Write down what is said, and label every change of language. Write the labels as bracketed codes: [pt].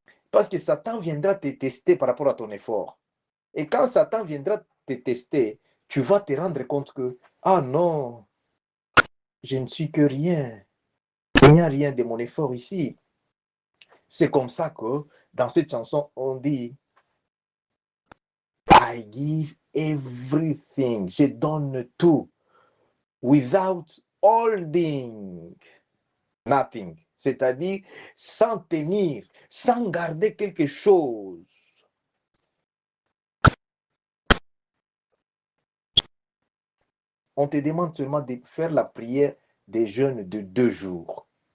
[fr] Parce que Satan viendra te tester par rapport à ton effort. Et quand Satan viendra te tester, tu vas te rendre compte que, ah non, je ne suis que rien. Il n'y a rien de mon effort ici. C'est comme ça que dans cette chanson, on dit, [en] I give everything. [fr] Je donne tout. [en] Without holding nothing. [fr] C'est-à-dire sans tenir, sans garder quelque chose. On te demande seulement de faire la prière des jeûnes de 2 jours.